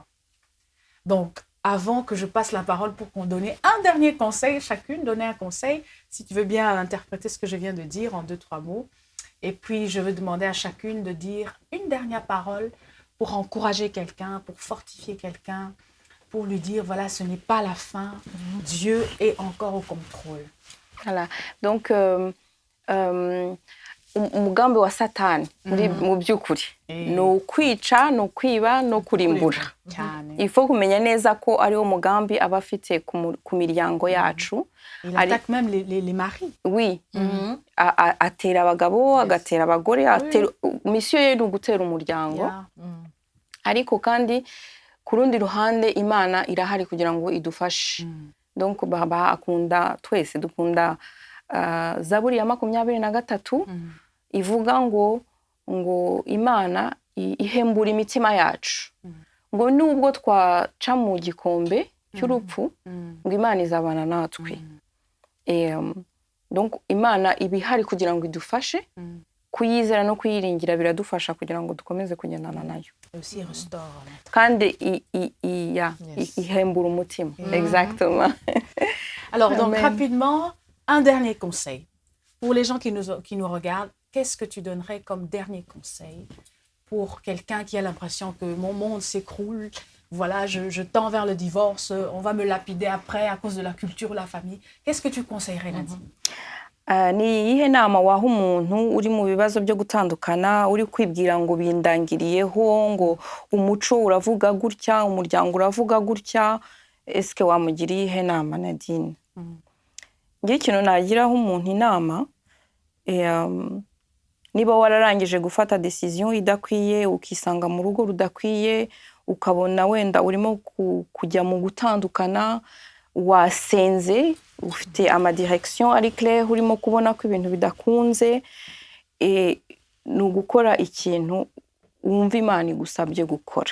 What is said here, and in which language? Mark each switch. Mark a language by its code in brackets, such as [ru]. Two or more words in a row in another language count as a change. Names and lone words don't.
[fr] Donc, avant que je passe la parole pour qu'on donne un dernier conseil, chacune donner un conseil, si tu veux bien interpréter ce que je viens de dire en 2-3 mots. Et puis, je veux demander à chacune de dire une dernière parole pour encourager quelqu'un, pour fortifier quelqu'un, pour lui dire, voilà, ce n'est pas la fin, Dieu est encore au contrôle. Voilà. Donc, [rw] umugambi wa satani mu by'ukuri ni ukwica, ni ukwiba, no kurimbura. [fr] Il faut [rw] kumenya neza ko ariwo mugambi aba afite ku miryango yacu. [fr] Il attaque même les maris. Oui. [rw] Atera abagabo, agatera abagore, misiyo ye ni ugutera umuryango. Ariko kandi ku rundi ruhande Imana irahari kugira ngo idufashe. Donc twese dukunda Zaburi ya 23 ivuga ngo Imana ihembura imitima yacu. Ngo nubwo twaca mu gikombe cy'urupfu, ngo Imana izabana natwe. Donc Imana ibihari kugira ngo idufashe, kuyizera no kuyiringira biradufasha kugira ngo dukomeze kugendana nayo. [fr] Aussi restaure. [rw] Kandi ihembura umutima. [fr] Exactement. Alors, donc, rapidement, un dernier conseil. Pour les gens qui nous regardent, qu'est-ce que tu donnerais comme dernier conseil pour quelqu'un qui a l'impression que mon monde s'écroule, voilà, je tends vers le divorce, on va me lapider après à cause de la culture ou la famille. Qu'est-ce que tu conseillerais, Nadine? [rw] Ni iyihe nama waha umuntu uri mu bibazo byo gutandukana, uri kwibwira ngo bindangiriyeho, ngo umuco uravuga gutya, umuryango uravuga gutya, eske wamugira iyihe nama, Nadine? Ngiye ikintu nagiraho umuntu inama, niba wararangije gufata decision idakwiye, ukisanga mu rugo rudakwiye, ukabona wenda urimo kujya mu gutandukana, wasenze, ufite amadirection ari clair, urimo kubona ko ibintu bidakunze, ni ugukora ikintu wumva Imana igusabye gukora.